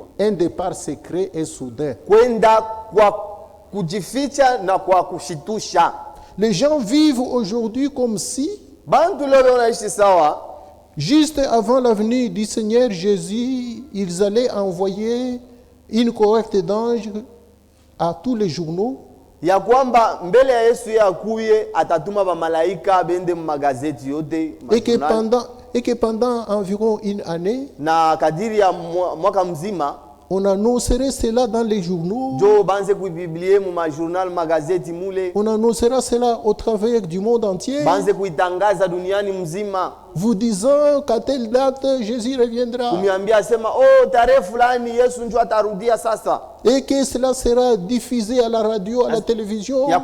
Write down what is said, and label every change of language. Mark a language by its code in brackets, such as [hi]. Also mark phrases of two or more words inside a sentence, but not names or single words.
[fr] Un départ secret et soudain. Les gens vivent aujourd'hui comme si, juste avant la venue du Seigneur Jésus, ils allaient envoyer une cohorte d'anges à tous les journaux. [sw] Ya kwamba mbele ya Yesu ya akuye atatuma ba malaika bende magazeti yote [fr] et que pendant environ une année [sw] na kadiri ya mwaka mzima [fr] on annoncerait cela dans les journaux. On annoncera cela au travers du monde entier. Vous disant qu'à telle date Jésus reviendra. Et que cela sera diffusé à la radio, à la télévision.